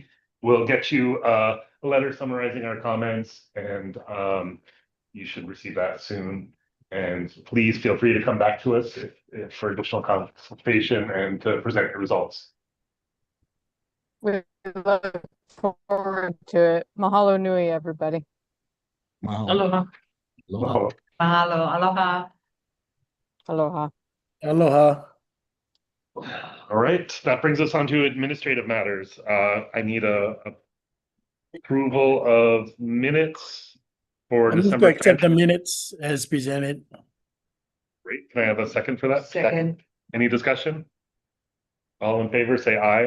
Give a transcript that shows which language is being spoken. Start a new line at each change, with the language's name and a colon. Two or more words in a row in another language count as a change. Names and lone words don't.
English: We'll get you a letter summarizing our comments and you should receive that soon. And please feel free to come back to us if for additional consultation and to present your results. We look forward to it.
Hawaiian: Mahalo nui, everybody.
English: Wow. Aloha. Aloha.
Hawaiian: Mahalo, aloha.
English: Aloha. Aloha. All right, that brings us on to administrative matters. I need a approval of minutes for I move to December accept the 10th. minutes as presented. Great, can I have a second for that? Second. Any discussion? All in favor, say aye.